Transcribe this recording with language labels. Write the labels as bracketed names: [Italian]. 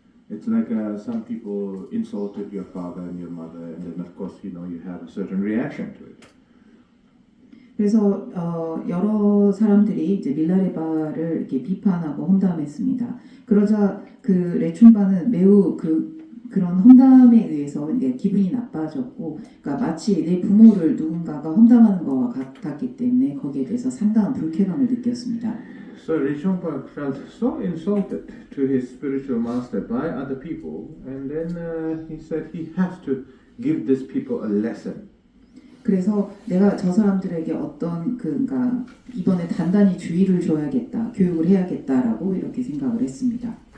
[English] It's like some people insulted your father and your mother, and then of course you have a certain reaction to it. [Korean] 그래서 여러 사람들이 이제 밀라레바를 이렇게 비판하고 험담했습니다. 그러자 그 레충바는 매우 그런 험담에 의해서 이제 기분이 나빠졌고, 그러니까 마치 내 부모를 누군가가 험담하는 것과 같았기 때문에 거기에 대해서 상당한 불쾌감을 느꼈습니다. [English] So Rechungpa felt so insulted to his spiritual master by other people, and then he said he has to give these people a lesson. [Korean] 그래서 내가 저 사람들에게 그러니까 이번에 단단히 주의를 줘야겠다, 교육을 해야겠다라고 이렇게 생각을 했습니다.